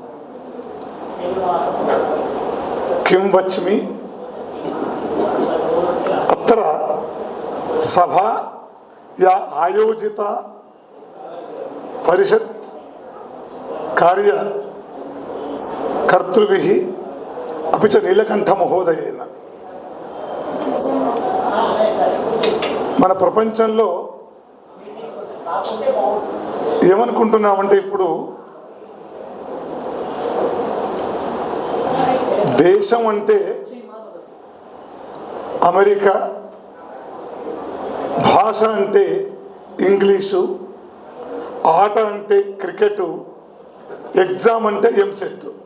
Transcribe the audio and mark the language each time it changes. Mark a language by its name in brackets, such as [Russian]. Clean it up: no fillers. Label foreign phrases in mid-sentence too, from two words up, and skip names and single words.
[Sanskrit] किं वच्मि अत्र सभा या आयोजित परिषत् कार्य कर्तृभिः अपि च नीलकण्ठमहोदयेन [Telugu] మన ప్రపంచంలో ఏమనుకుంటున్నామంటే ఇప్పుడు దేశం అంటే అమెరికా, భాష అంటే ఇంగ్లీషు, ఆట అంటే క్రికెట్, ఎగ్జామ్ అంటే ఎంసెట్.